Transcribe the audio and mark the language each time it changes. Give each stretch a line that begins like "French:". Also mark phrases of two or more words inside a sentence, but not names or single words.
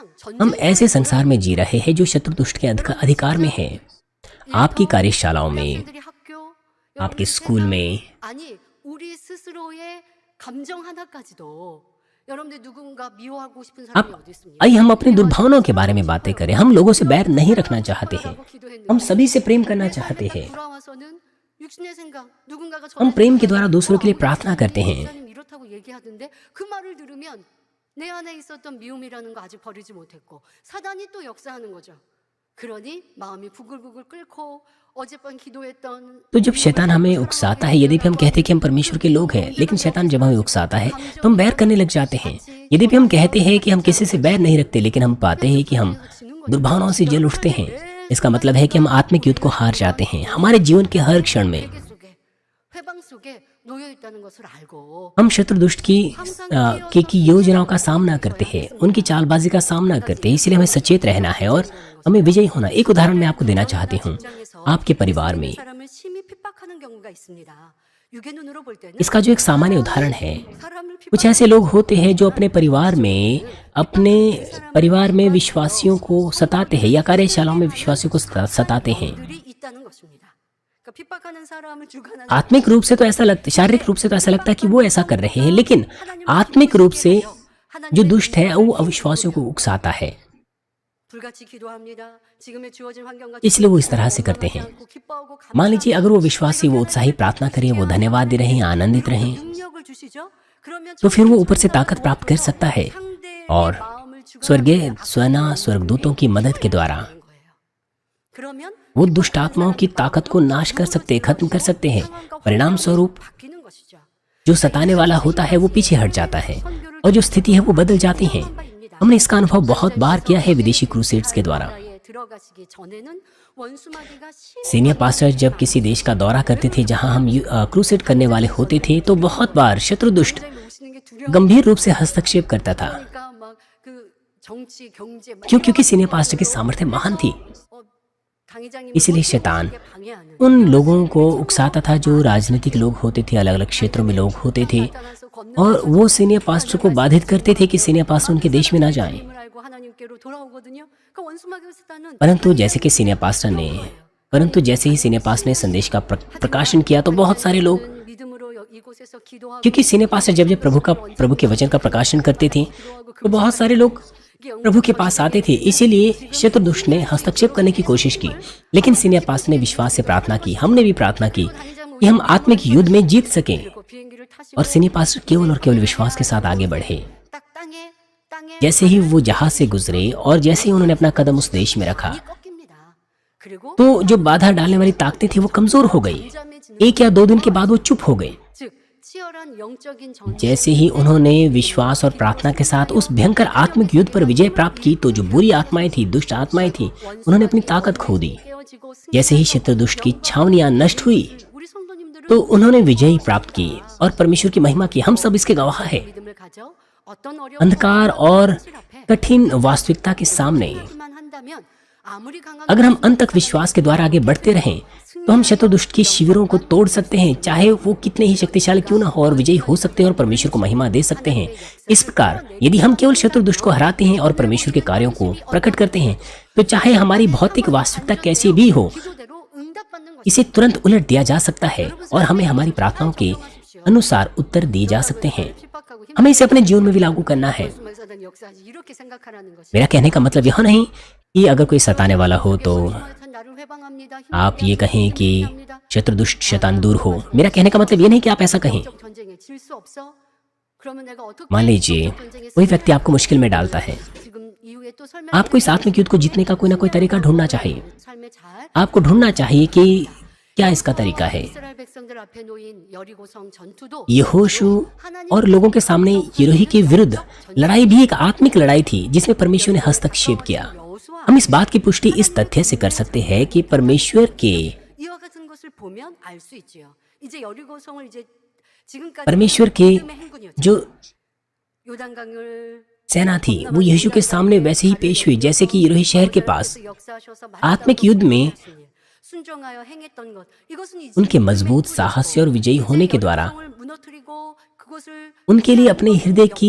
Hindi: हम ऐसे संसार में जी रहे हैं जो शत्रु दुष्ट के अधिकार में है। आपकी कार्यशालाओं में,
Korean: 학생들이 학교,
Hindi: आपके
Korean: 여러분
Hindi: स्कूल
Korean: 세상,
Hindi: में,
Korean: 아니 우리 스스로의 감정 하나까지도 여러분들 누군가 미워하고 싶은 사람이
Hindi: अब
Korean: 어디 있습니까?
Hindi: आइए हम अपनी दुर्भावनाओं के बारे में बातें करें। हम लोगों से बैर नहीं रखना चाहते हैं, हम सभी से प्रेम करना चाहते हैं।
Korean: 돌아와서는 육신의 생각, 누군가가
Hindi: हम प्रेम के द्वारा दूसरों के लिए प्रार्थना करते हैं।
Korean: 목사님 이렇다고 얘기하던데 그 말을 들으면 내 안에 있었던 미움이라는 거 아직 버리지 못했고 사단이 또 역사하는 거죠. 그러니 마음이 부글부글 끓고 어젯밤 기도했던
Hindi: तो जब शैतान हमें उकसाता है, यदि भी हम कहते हैं कि हम परमेश्वर के लोग हैं, लेकिन शैतान जब हमें उकसाता है तो हम बैर करने लग जाते हैं। यदि भी हम कहते हैं कि हम किसी से बैर नहीं रखते, लेकिन हम पाते हैं कि हम दुर्भावनाओं से जल उठते हैं, इसका मतलब है कि हम आत्मिक युद्ध को हार जाते हैं। हमारे जीवन के हर क्षण में
Korean: 세계 속에 회방 속에 놓여 있다는 것을 알고
Hindi: हम शत्रु दुष्ट की योजनाओं का सामना करते हैं, उनकी चालबाजी का सामना करते हैं। इसलिए हमें सचेत रहना है और हमें विजयी होना। एक उदाहरण मैं आपको देना चाहती हूँ। आपके परिवार में
Korean: 사람을 심히 핍박하는 경우가 있습니다. 육의 눈으로 볼 때는
Hindi: इसका जो एक सामान्य उदाहरण है,
Korean: 사람을
Hindi: कुछ ऐसे लोग होते हैं जो अपने परिवार में विश्वासियों को सताते हैं या कार्यशालाओं में विश्वासियों को सताते हैं।
Korean: 핍박들이 있다는 것입니다. 그러니까 핍박하는 사람을 주관하는
Hindi: आत्मिक रूप से तो ऐसा लगता, शारीरिक रूप से तो ऐसा लगता है कि वो ऐसा कर रहे हैं, लेकिन आत्मिक रूप से जो दुष्ट है वो अविश्वासियों को उकसाता है।
Korean: 불같이 기도합니다. 지금의 주어진 환경과
Hindi: इसलिए वो इस तरह से करते हैं।
Korean: 기뻐하고
Hindi: मान लीजिए अगर वो विश्वासी वो उत्साही प्रार्थना करें, वो धन्यवाद दे रहे हैं, आनंदित रहें,
Korean: 능력을 주시죠. 그러면
Hindi: तो फिर वो ऊपर से ताकत प्राप्त कर सकता है
Korean: 상대의
Hindi: और
Korean: 마음을
Hindi: स्वर्गीय स्वर्गदूतों की मदद के द्वारा
Korean: 주관하는 거예요. 그러면
Hindi: वो दुष्ट आत्माओं की ताकत को नाश कर सकते हैं, खत्म कर सकते हैं। परिणाम स्वरूप
Korean: 바뀌는 것이죠.
Hindi: जो सताने वाला होता है वो पीछे हट जाता है और जो स्थिति है वो बदल जाती है। हमने इसका अनुभव बहुत बार किया है विदेशी क्रूसेड्स के द्वारा।
Korean: 나라에 들어가시기 전에는 원수마귀가
English: senior pastor
Hindi: जब किसी देश का दौरा करते थे जहां हम क्रूसेड करने वाले होते थे, तो बहुत बार शत्रु दुष्ट
Korean: 심하게 오시는 게 두려워.
Hindi: गंभीर रूप से हस्तक्षेप करता था।
Korean: 그러니까 막그 정치 경제 막
Hindi: क्योंकि
English: senior pastor
Hindi: की सामर्थ्य महान थी,
Korean: 당회장님이
Hindi: इसीलिए शैतान
Korean: 방해하는
Hindi: उन लोगों को उकसाता था जो राजनीतिक लोग होते थे, अलग अलग क्षेत्रों में लोग होते थे,
Korean: 나타나서 걷는
Hindi: और वो
English: senior pastor
Hindi: को बाधित करते थे कि
English: senior pastor
Hindi: उनके देश में ना जाएं।
Korean: 힘을 알고 하나님께로 돌아오거든요. 그 원수마귀 사단은
Hindi: परंतु जैसे ही
English: senior pastor
Hindi: ने संदेश का प्रकाशन किया तो बहुत सारे लोग,
Korean: 믿음으로 이곳에서 기도하고
Hindi: क्योंकि
English: senior pastor
Hindi: जब जब प्रभु के वचन का प्रकाशन करते थे तो बहुत सारे लोग प्रभु के पास आते थे। इसीलिए शत्रु दुष्ट ने हस्तक्षेप करने की कोशिश की, लेकिन
English: senior pastor
Hindi: ने विश्वास से प्रार्थना की, हमने भी प्रार्थना की कि हम आत्मिक युद्ध में जीत सकें,
Korean: 그 비행기를 타시고
Hindi: और
English: senior pastor
Hindi: केवल और केवल विश्वास के साथ आगे बढ़े।
Korean: 딱 땅에
Hindi: जैसे ही वो जहाज से गुजरे और जैसे ही उन्होंने अपना कदम उस देश में रखा,
Korean: 꺾입니다. 그리고
Hindi: तो जो बाधा डालने वाली ताकतें थी वो कमजोर हो गई।
Korean: 잠잠해지는
Hindi: 1 या 2 दिन के बाद वो चुप हो गए।
Korean: 즉 치열한 영적인 전쟁
Hindi: जैसे ही उन्होंने विश्वास और प्रार्थना के साथ उस भयंकर आत्मिक युद्ध पर विजय प्राप्त की, तो जो बुरी आत्माएं थी, दुष्ट आत्माएं थी, उन्होंने अपनी ताकत खो दी।
Korean: 깨어지고
Hindi: जैसे ही शत्रु दुष्ट की छावनियां नष्ट हुई,
Korean: 우리 성도님들은
Hindi: तो उन्होंने विजय प्राप्त की और परमेश्वर की महिमा की। हम सब इसके गवाह हैं।
Korean: 믿음을 가져 어떤 어려운
Hindi: अंधकार और
Korean: 현실 앞에
Hindi: कठिन वास्तविकता के सामने
Korean: 만 한다면 아무리 강한
Hindi: अगर हम अंत तक विश्वास के द्वारा आगे बढ़ते रहें, तो हम शत्रु दुष्ट की शिविरों को तोड़ सकते हैं, चाहे वो कितने ही शक्तिशाली क्यों ना हो, और विजयी हो सकते हैं और परमेश्वर को महिमा दे सकते हैं। इस प्रकार यदि हम केवल शत्रु दुष्ट को हराते हैं और परमेश्वर के कार्यों को प्रकट करते हैं, तो चाहे हमारी भौतिक वास्तविकता कैसी भी हो,
Korean: 기도대로 응답받는 것이
Hindi: इसे तुरंत उलट दिया जा सकता है और हमें हमारी प्रार्थनाओं के अनुसार उत्तर दिए जा सकते हैं।
Korean: 핍박하고 힘
Hindi: हमें इसे अपने जीवन में भी लागू करना है।
Korean: 말사단 역사하지 이렇게 생각하라는 것이
Hindi: मेरा कहने का मतलब यह नहीं कि अगर कोई सताने वाला हो तो
Korean: 나를 회방합니다.
Hindi: आप ये कहें कि शत्रु दुष्ट शैतान दूर हो। मेरा कहने का मतलब ये नहीं कि आप ऐसा कहें।
Korean: 영적 전쟁에 질 수 없어? 그러면 내가 어떻게
Hindi: मान लीजिए
Korean: 영적 전쟁에
Hindi: कोई व्यक्ति आपको मुश्किल में डालता है,
Korean: 지금 이후에 또 설명
Hindi: आपको इस आत्मिक युद्ध को जीतने का कोई ना कोई तरीका ढूंढना चाहिए।
Korean: 삶에 잘
Hindi: आपको ढूंढना चाहिए कि क्या इसका तरीका है?
Korean: 이스라엘 백성들 앞에 놓인 여리고성 전투도
Hindi: यहोशू और लोगों के सामने यिरिहो के विरुद्ध लड़ाई भी एक आत्मिक लड़ाई थी जिसमें परमेश्वर ने हस्तक्षेप किया।
Korean: 여호수아
Hindi: हम इस बात की पुष्टि इस तथ्य से कर सकते हैं कि परमेश्वर के
Korean: 이와 같은 것을 보면 알 수 있지요. 이제 여리고성을 이제 지금까지
Hindi: परमेश्वर के
Korean: 믿음의 행군이었죠.
Hindi: जो
Korean: 요단강을
Hindi: सेना थी वो यीशु के सामने वैसे ही पेश हुई जैसे कि यिरिहो शहर के पास
Korean: 역사하셔서
Hindi: आत्मिक युद्ध में
Korean: 순종하여 행했던 것 이것은 이제
Hindi: उनके मजबूत साहसी और विजयी होने के द्वारा
Korean: 성을 무너뜨리고 그것을
Hindi: उनके लिए अपने हृदय की